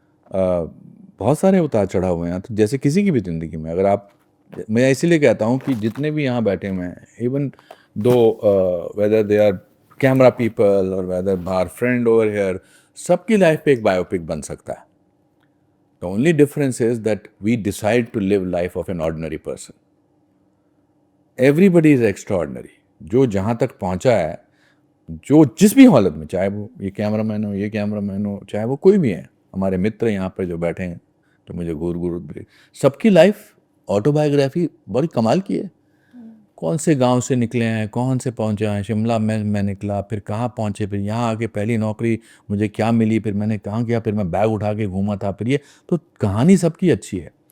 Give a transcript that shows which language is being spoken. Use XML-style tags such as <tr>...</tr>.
<hi>बहुत सारे उतार चढ़ाव हुए हैं, तो जैसे किसी की भी ज़िंदगी में, अगर आप, मैं इसीलिए कहता हूँ कि जितने भी यहाँ बैठे हुए हैं,</hi> <en>even though whether they are camera people और whether are friend over here,</en> <hi>सबकी लाइफ पे एक बायोपिक बन सकता है।</hi> <en>The only difference is that we decide to live life of an ordinary person. Everybody is extraordinary.</en> <hi>जो जहाँ तक पहुँचा है, जो जिस भी हालत में, चाहे वो ये कैमरामैन हो, ये कैमरामैन हो, चाहे वो कोई भी है, हमारे मित्र यहाँ पर जो बैठे हैं, जो मुझे घूर सबकी लाइफ ऑटोबायोग्राफी बड़ी कमाल की है। कौन से गांव से निकले हैं, कौन से पहुंचे हैं, शिमला में मैं निकला, फिर कहाँ पहुंचे, फिर यहाँ आके पहली नौकरी मुझे क्या मिली, फिर मैंने कहाँ गया, फिर मैं बैग उठा के घूमा था, फिर ये तो कहानी सबकी अच्छी है।</hi>